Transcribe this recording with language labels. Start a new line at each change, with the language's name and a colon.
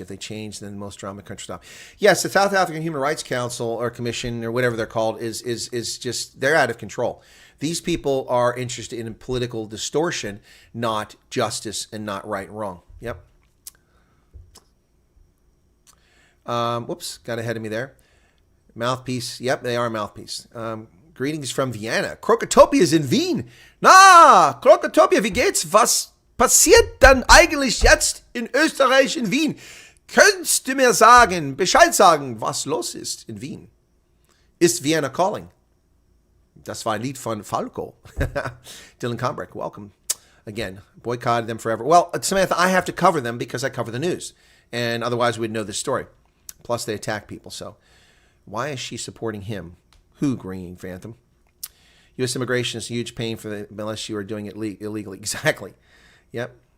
English: If they change, then most drama country stop. Yes, the South African Human Rights Council or Commission or whatever they're called is just, they're out of control. These people are interested in political distortion, not justice and not right and wrong. Yep. Whoops, got ahead of me there. Mouthpiece. Yep, they are a mouthpiece. Greetings from Vienna. Krokotopia is in Wien.
German: Na, Krokotopia, wie geht's? Was passiert dann eigentlich jetzt in Österreich, in Wien? Könntest du mir sagen, Bescheid sagen, was los ist in Wien? Ist Vienna calling? Das war ein Lied von Falco.
English: Dylan Combrick, welcome. Again, boycotted them forever. Well, Samantha, I have to cover them because I cover the news. And otherwise we'd know this story. Plus they attack people. So why is she supporting him? Who, Green Phantom? U.S. immigration is a huge pain for the, unless you are doing it illegally. Exactly. Yep.